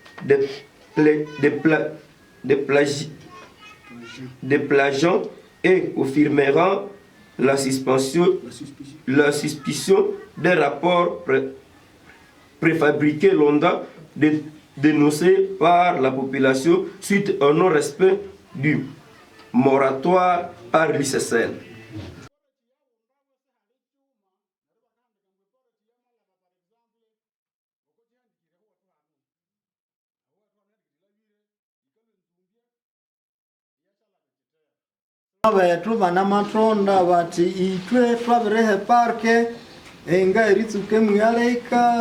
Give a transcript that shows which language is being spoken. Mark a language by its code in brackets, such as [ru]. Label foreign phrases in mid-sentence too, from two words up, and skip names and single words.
[fr] de plagiants et confirmeront la suspicion des rapports préfabriqués longtemps dénoncés par la population suite au non-respect du moratoire par l'ICCN. [nnb] Bethu bana matonda bati itwe twabirehe parke enga eritsuke muyaleka